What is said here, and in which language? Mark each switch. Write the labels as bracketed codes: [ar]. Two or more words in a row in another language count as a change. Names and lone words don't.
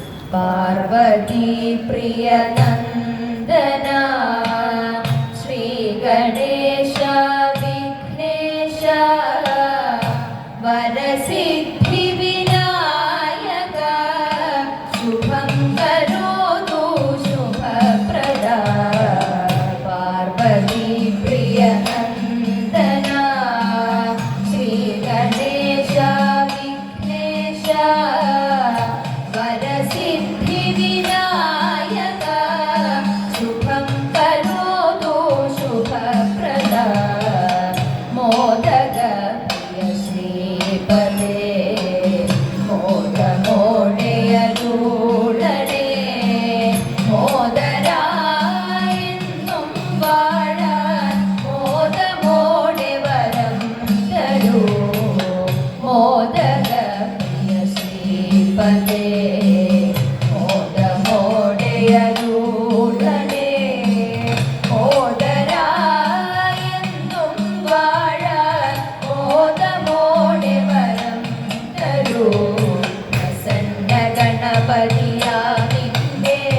[sa] पार्वती प्रियनन्दना श्री गणेश विघ्नेश वरसिद्धि विनायक शुभं करोतु शुभप्रदा पार्वती प्रियनन्दना श्री गणेश विघ्नेश वरसिद्धि विनायक शुभं करोतु शुभप्रदा मोदक प्रिय श्रीपदे [ml] മോദമോടെയരുളണേ മോദരായെന്നും വാഴാൻ മോദമോടെ വരം തരൂ [sa] മോദക പ്രിയ ശ്രീപദേ [ml] മോദമോടെയരുളണേ മോദരായെന്നും വാഴാൻ മോദമോടെ വരം തരൂ പ്രസന്ന ഗണപതിയാമിന്റെ